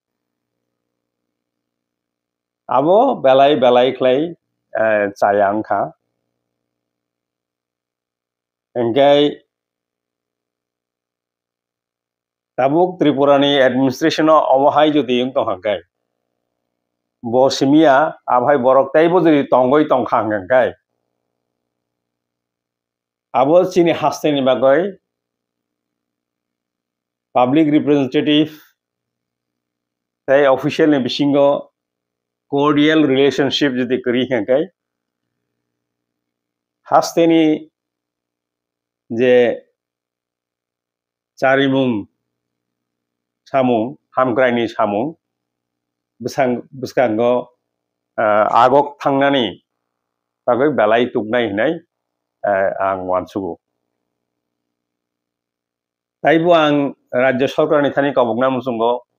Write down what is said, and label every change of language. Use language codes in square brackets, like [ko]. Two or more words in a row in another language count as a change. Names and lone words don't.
[trp] आबो बेलाय क्लाय चाया अंखा एंगाय ताबुक त्रिपुरानि एडमिनिस्ट्रेशन अवहाय जदि तो हंगाय बो सिमिया आबहाय बरक ताइबो जदि तंगय तंखा हंगाय आबो सिनि हास्तेनि बागै [en] public representative [trp] ताई ऑफिशियल ने बिसिंगो [en] cordial relationship [trp] जदि करी हंगाय hasteni je charimung samung hamgraini samung bwskango agok thangnani bagoi belai tuknai hinai ang wansugo taibo ang rajyo sorkarni thani kobokna musungo